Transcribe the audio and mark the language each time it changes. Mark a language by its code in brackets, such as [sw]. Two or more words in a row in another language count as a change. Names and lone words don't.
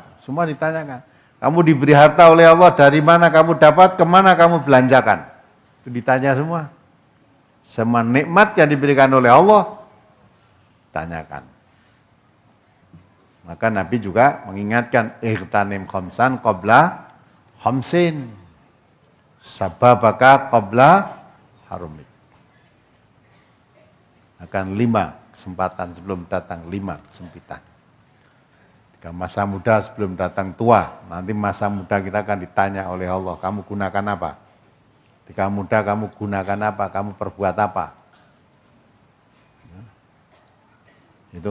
[id] Semua ditanyakan. Kamu diberi harta oleh Allah, dari mana kamu dapat, kemana kamu belanjakan? Itu ditanya semua. Semua nikmat yang diberikan oleh Allah, tanyakan. Maka Nabi juga mengingatkan, [ar] اغتنم خمسا قبل خمس. شبابك قبل هرمك. [id] Akan 5 kesempatan sebelum datang 5 kesempitan. Ketika masa muda sebelum datang tua, nanti masa muda kita akan ditanya oleh Allah, kamu gunakan apa? Ketika muda kamu gunakan apa? Kamu perbuat apa? Itu.